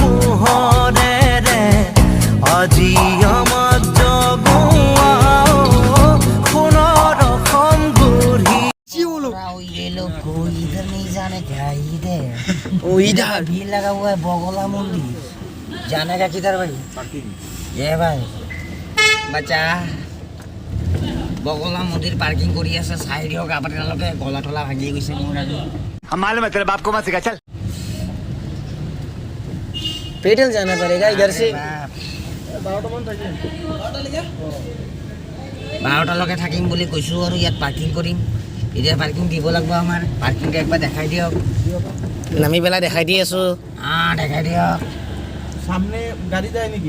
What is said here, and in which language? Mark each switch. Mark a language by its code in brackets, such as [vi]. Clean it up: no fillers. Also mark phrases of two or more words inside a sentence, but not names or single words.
[as] পোহৰেৰে আজি আমাক জগোৱা সোণৰ অসম গঢ়ি [hi] ये लोग को इधर नहीं जाने क्या इधर ओ इधर भीड़ लगा हुआ है बगोला मंदिर जाने का किधर भाई ये भाई बच्चा बगोला मंदिर पार्किंग करी [as] আছে সাইড হোক আপোনালোকে গলা ঠলা ভাঙি গৈছে মোৰ আজি [hi] हम मालूम है तेरे बाप को मत सिखा चल पेडल जाना पड़ेगा इधर से [as] 12টালৈকে থাকিম বুলি কৈছো আৰু ইয়াত পাৰ্কিং কৰিম এতিয়া পাৰ্কিং দিব লাগিব আমাৰ পাৰ্কিংটো একবাৰ দেখাই দিয়ক নামি পেলাই দেখাই দি আছো দেখাই দিয়ক সামনে গাড়ী যায় নেকি